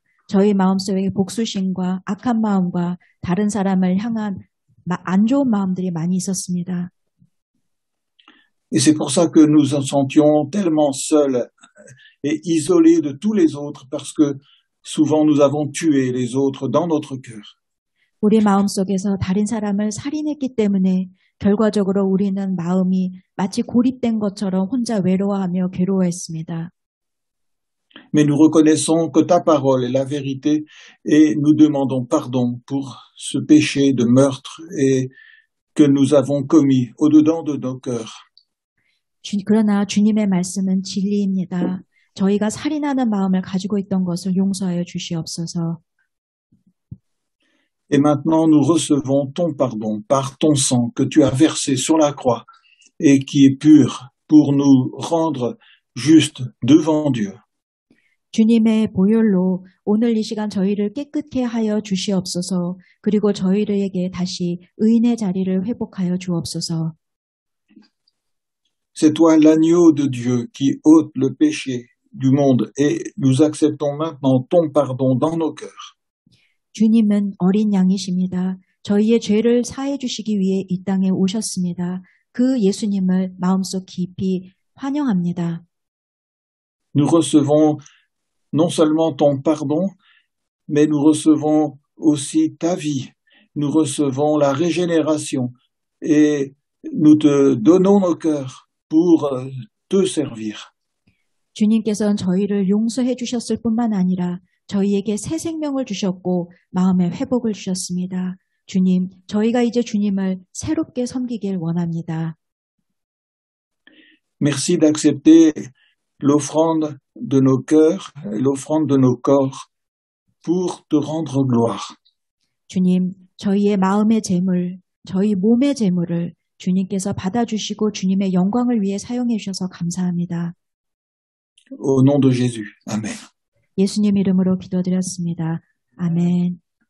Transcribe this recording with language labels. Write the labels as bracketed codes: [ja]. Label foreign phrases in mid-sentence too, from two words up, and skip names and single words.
[ko] 저희 마음속에 복수심과 악한 마음과 다른 사람을 향한 안 좋은 마음들이 많이 있었습니다. [fr] Et c'est pour ça que nous nous sentions tellement seuls et isolés de tous les autres parce que souvent nous avons tué les autres dans notre cœur. [ko] 우리 마음속에서 다른 사람을 살인했기 때문에 결과적으로 우리는 마음이 마치 고립된 것처럼 혼자 외로워하며 괴로워했습니다. [fr] Mais nous reconnaissons que ta parole est la vérité et nous demandons pardon pour ce péché de meurtre et que nous avons commis au-dedans de nos cœurs. [ko] 그러나 주님의 말씀은 진리입니다. 저희가 살인하는 마음을 가지고 있던 것을 용서하여 주시옵소서. [fr] Et maintenant, nous recevons ton pardon par ton sang que tu as versé sur la croix et qui est pur pour nous rendre justes devant Dieu. [ko] 주님의 보혈로 오늘 이 시간 저희를 깨끗게 하여 주시옵소서. 그리고 저희들에게 다시 의인의 자리를 회복하여 주옵소서. [fr] C'est toi l'agneau de Dieu qui ôte le péché du monde et nous acceptons maintenant ton pardon dans nos cœurs. [ko] 주님은 어린 양이십니다. 저희의 죄를 사해 주시기 위해 이 땅에 오셨습니다. 그 예수님을 마음속 깊이 환영합니다. [fr] Nous recevons non seulement ton pardon, mais nous recevons aussi ta vie. Nous recevons la régénération et nous te donnons nos cœurs pour te servir. [ko] 주님께서는 저희를 용서해 주셨을 뿐만 아니라 저희에게 새 생명을 주셨고 마음의 회복을 주셨습니다. 주님, 저희가 이제 주님을 새롭게 섬기길 원합니다. [fr] Merci d'accepter l'offrande de nos cœurs, l'offrande de nos corps pour te rendre gloire. 주님, 저희의 마음의 재물, 저희 몸의 재물을 주님께서 받아주시고 주님의 영광을 위해 사용해 주셔서 감사합니다. Au nom de Jésus. Amen. [ko] 예수님 이름으로 기도드렸습니다. 아멘.